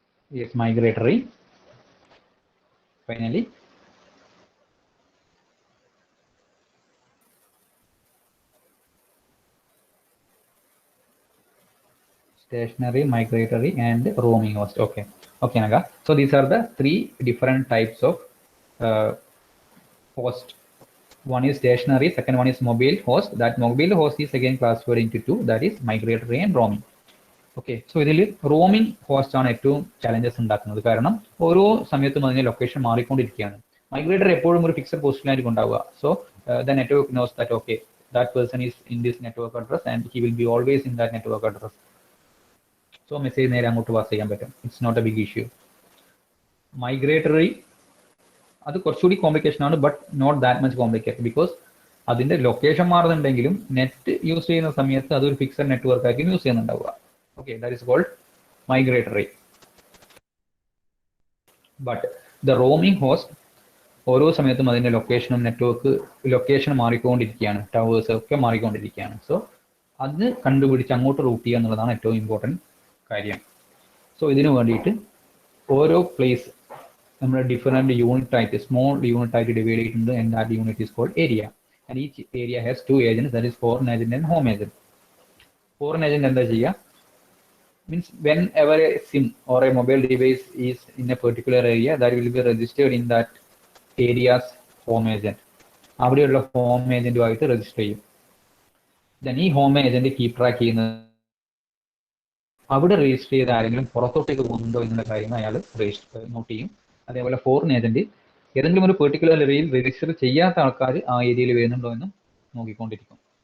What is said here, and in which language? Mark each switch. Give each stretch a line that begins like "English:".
English: Yes, migratory. Finally, stationary, migratory, and roaming host. Okay, Naga. So these are the 3 different types of host. One is stationary, second one is mobile host. That mobile host is again classified into 2, that is migratory and roaming.
Malayalam: Okay, so ഇതിൽ roaming host ആണ് ഏറ്റവും challenges ഉണ്ടാക്കുന്നത്. കാരണം ഓരോ സമയത്തും അതിന്റെ location മാറിക്കൊണ്ടിരിക്കുകയാണ്. മൈഗ്രേറ്റർ എപ്പോഴും ഒരു ഫിക്സഡ് പൊസിഷനിലായിരിക്കും ഉണ്ടാവുക.
English: So the network knows that okay that person is in this network address and he will be always in that network address.
Malayalam: So message നേരെ അങ്ങോട്ട് പാസ് ചെയ്യാൻ പറ്റും.
English: It's not a big issue.
Malayalam: Migratory അത് കുറച്ചുകൂടി complication ആണ്,
English: but not that much complicated, because
Malayalam: അതിന്റെ location മാറുന്നുണ്ടെങ്കിലും net use ചെയ്യുന്ന സമയത്ത് അതൊരു ഫിക്സഡ് നെറ്റ്വർക്ക് ആയിരിക്കും use ചെയ്യുന്നുണ്ടാവുക.
English: Okay, that is called migratory. But the roaming host
Malayalam: ഓരോ സമയത്തും അതിൻ്റെ ലൊക്കേഷനും നെറ്റ്വർക്ക് ലൊക്കേഷൻ മാറിക്കൊണ്ടിരിക്കുകയാണ്, ടവേഴ്സ് ഒക്കെ മാറിക്കൊണ്ടിരിക്കുകയാണ്. സോ അത് കണ്ടുപിടിച്ച് അങ്ങോട്ട് റൂട്ട് ചെയ്യുക എന്നുള്ളതാണ് ഏറ്റവും ഇമ്പോർട്ടൻറ്റ് കാര്യം. സോ ഇതിനു വേണ്ടിയിട്ട് ഓരോ പ്ലേസ് നമ്മൾ ഡിഫറെൻറ്റ് യൂണിറ്റ് ആയിട്ട് സ്മോൾ യൂണിറ്റ് ആയിട്ട് ഡിവൈഡ് ചെയ്തിട്ടുണ്ട്.
English: And that unit is called area. And each area has 2 agents, that is foreign agent and home agent.
Malayalam: Foreign agent എന്താ ചെയ്യുക?
English: Means whenever a SIM or a mobile device is in a particular area, that will be registered in that area's home agent.
Malayalam: അവിടെയുള്ള home ഏജന്റുമായിട്ട് register ചെയ്യും. Then ഈ home agent keep track ചെയ്യുന്നത് അവിടെ register ചെയ്ത ആരെങ്കിലും പുറത്തോട്ടേക്ക് പോകുന്നുണ്ടോ എന്നുള്ള കാര്യം അയാൾ രജിസ്റ്റർ നോട്ട് ചെയ്യും. അതേപോലെ ഫോറിൻ ഏജന്റ് ഏതെങ്കിലും ഒരു പെർട്ടിക്കുലർ ഏരിയയിൽ രജിസ്റ്റർ ചെയ്യാത്ത ആൾക്കാർ ആ ഏരിയയിൽ വരുന്നുണ്ടോ എന്നും നോക്കിക്കൊണ്ടിരിക്കും.